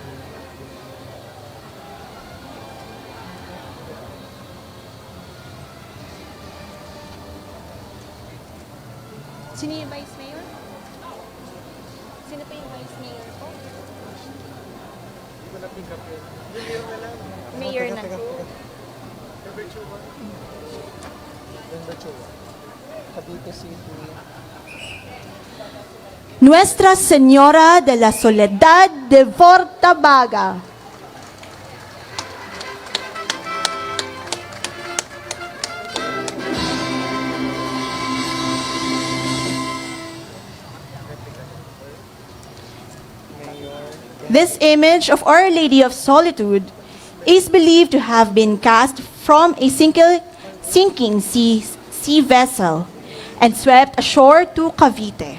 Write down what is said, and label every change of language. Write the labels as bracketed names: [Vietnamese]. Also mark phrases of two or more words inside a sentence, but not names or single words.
[Filipino] Sino yung Vice Mayor? Sino pa yung Vice Mayor po? Hindi ko na- [English] pick up [Filipino] yun. Yung Mayor na lang. Mayor na Teka, po. teka. Denver Chua. Denver Chua. Cavite City. Nuestra Señora de la Soledad de Porta Vaga. [English] This image of Our Lady of Solitude is believed to have been cast from a sinking sea vessel and swept ashore to Cavite.